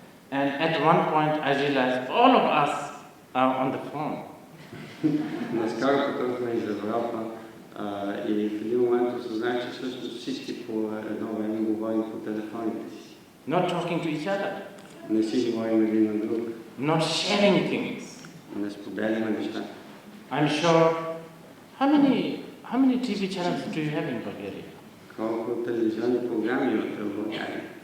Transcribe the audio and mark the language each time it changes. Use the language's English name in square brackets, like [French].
[English] And at one point I realized all of us are on the phone. [Bulgarian] Наскоро пътувахме из Европа и в един момент осъзнах, че всъщност всички по едно време говорим по телефоните си. [English] Not talking to each other. [Bulgarian] Не си говорим един на друг. [English] Not sharing things. [Bulgarian] Не споделяме неща. [English] I'm sure. How many TV channels do you have in Bulgaria? [Bulgarian] Колко телевизионни програми имате в България?